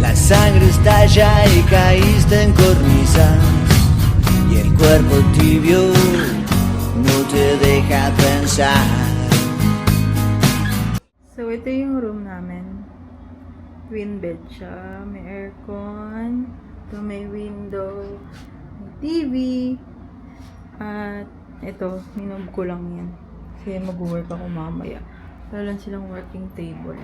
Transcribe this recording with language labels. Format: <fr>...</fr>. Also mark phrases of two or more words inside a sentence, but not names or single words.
<es>sangre estalla y caíste en cornisa y el cuerpo tibio no te deja pensar.</es> <tl>So, ito yung room namin.</tl> <en>Twin bed</en> <tl>siya. May aircon. Ito may window. May TV. At ito, minub ko lang yan. Kasi mag-work ako mamaya. Wala lang silang</tl> <en>working table.</en>